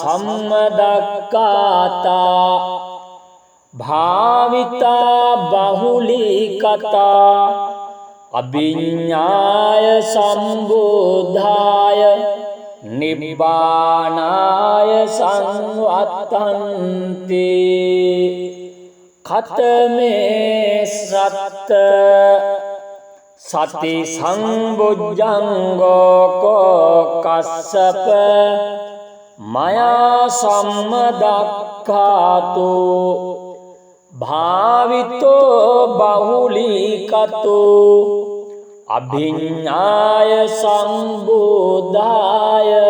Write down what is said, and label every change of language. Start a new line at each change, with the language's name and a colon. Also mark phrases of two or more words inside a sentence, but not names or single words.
Pali: සම්මදක්ඛාතා භාවිතා බහුලී කතා අභිඤ්ඤාය සම්බුද්ධාය නිබ්බානාය සංවත්තන්ති කතමේ සත්ත සති සංබුද්ධංගෝ කෝ කස්සප මයා සම්මදක්ඛාතු භාවිතෝ බහුලීකතෝ අභිඤ්ඤාය සම්බෝධාය